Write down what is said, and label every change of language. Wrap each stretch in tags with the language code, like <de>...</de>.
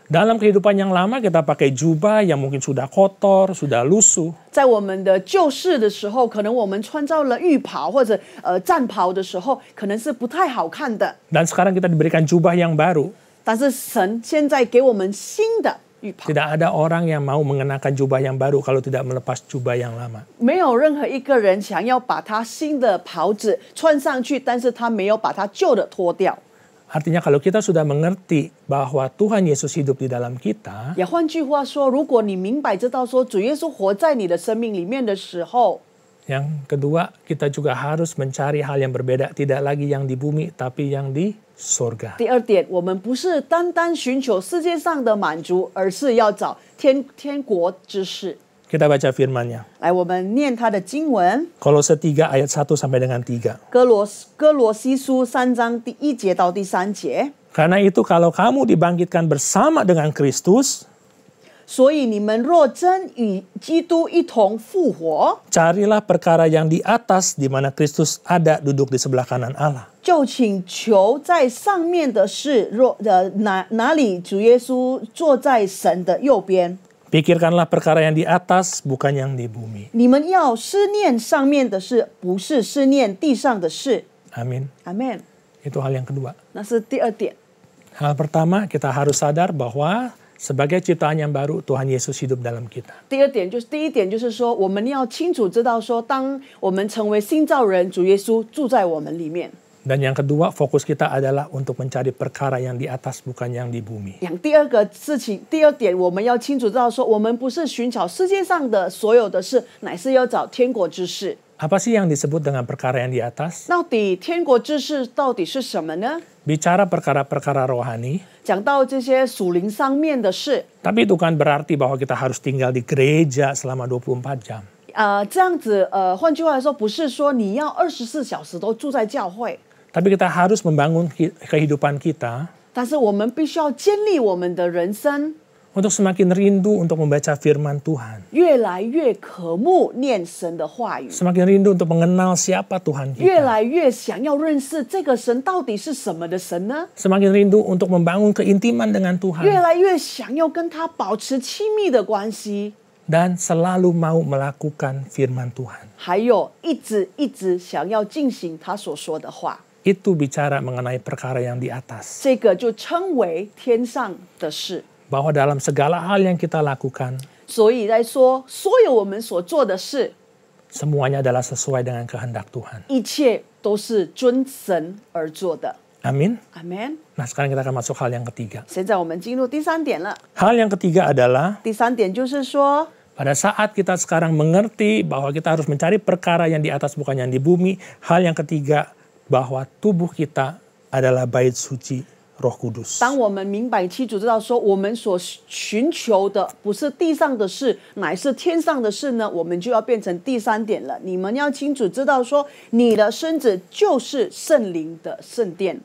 <id>Dalam kehidupan yang lama kita pakai jubah yang mungkin sudah kotor, sudah lusuh.</id> <zh>在我们的旧世的时候，可能我们穿着了浴袍或者战袍的时候，可能是不太好看的。</zh> <id>Dan sekarang kita diberikan jubah yang baru.</id> <zh>但是神现在给我们新的浴袍，</zh> <id>Tidak ada orang yang mau mengenakan jubah yang baru kalau tidak melepas jubah yang lama.</id> <zh>没有任何一个人想要把他新的袍子穿上去，但是他没有把他旧的脱掉。</zh> <id>Artinya kalau kita sudah mengerti bahwa Tuhan Yesus hidup di dalam kita,</id> <zh>也换句话说，如果你明白知道说主耶稣活在你的生命里面的时候，</zh> <id>yang kedua kita juga harus mencari hal yang berbeda, tidak lagi yang di bumi tapi yang di surga.</id> <zh>第二点，我们不是单单寻求世界上的满足，而是要找天国之事。</zh> <id>Kita baca firman-Nya.</id> <zh>来，我们念他的经文，</zh> <id>Kolose 3 ayat 1 sampai dengan 3.</id> <zh>哥罗西书3章第1节到第3节。</zh> <id>Karena itu kalau kamu dibangkitkan bersama dengan Kristus,</id> <zh>所以你们若真与基督一同复活，</zh> <id>carilah perkara yang di atas di mana Kristus ada duduk di sebelah kanan Allah.</id> <zh>就请求在上面的事，哪里主耶稣坐在神的右边。</zh> <id>Pikirkanlah perkara yang di atas, bukan yang di bumi.</id> <zh>你们要思念上面的事，不是思念地上的事。</zh> <id>Amin.</id> <zh>Amen。</zh> <id>Itu hal yang kedua.</id> <zh>那是第二点。</zh> <id>Hal pertama, kita harus sadar bahwa sebagai ciptaan yang baru, Tuhan Yesus hidup dalam kita.</id> <zh>第一点就是说，我们要清楚知道说，当我们成为新造人，主耶稣住在我们里面。</zh> <id>Dan yang kedua, fokus kita adalah untuk mencari perkara yang di atas, bukan yang di bumi.</id> <zh>第二点，我们要清楚知道说，我们不是寻找世界上的所有的事，乃是要找天国之事。</zh> <id>Apa sih yang disebut dengan perkara yang di atas?</id> <zh>到底天国之事到底是什么呢？</zh> <id>Bicara perkara-perkara rohani,</id> <zh>讲到这些属灵上面的事，</zh> <id>tapi itu kan berarti bahwa kita harus tinggal di gereja selama 24 jam.</id> <zh>这样子，换句话来说，不是说你要24小时都住在教会，</zh> <id>Tapi kita harus membangun kehidupan kita</id> <zh>但是我们必须要建立我们的人生，</zh> <id>untuk semakin rindu untuk membaca firman Tuhan.</id> <zh>越来越渴慕念神的话语，</zh> <id>Semakin rindu untuk mengenal siapa Tuhan</id> <zh>越</zh> <id>kita.</id> <zh>来越想要认识这个神到底是什么的神呢？</zh> <id>Semakin rindu untuk membangun keintiman dengan</id> <zh>越</zh> <id>Tuhan.</id> <zh>来越想要跟他保持亲密的关系，</zh> <id>Dan selalu mau melakukan firman Tuhan.</id> <zh>还有一直想要进行他所说的话，</zh> <id>Itu bicara mengenai perkara yang di atas.</id> <zh>这个就称为天上的事。</zh> <id>Bahwa dalam segala hal yang kita lakukan,</id> <zh>所以在说，所有我们所做的事，</zh> <id>semuanya adalah sesuai dengan kehendak Tuhan.</id> <zh>一切都是遵神而做的。</zh> <id>Amin.</id> <zh>Amen。</zh> <id>Nah, sekarang kita akan masuk hal yang ketiga.</id> <zh>现在我们进入第三点了。</zh> <id>Hal yang ketiga adalah</id> <zh>第三点就是说，</zh> <id>pada saat kita sekarang mengerti bahwa kita harus mencari perkara yang di atas bukan yang di bumi. Hal yang ketiga, bahwa tubuh kita adalah bait suci Roh Kudus.</id> <zh>当我们明白清楚知道说，我们所寻求的不是地上的事，乃是天上的事呢，我们就要变成第三点了。你们要清楚知道说，你的身子就是圣灵的圣殿。</zh>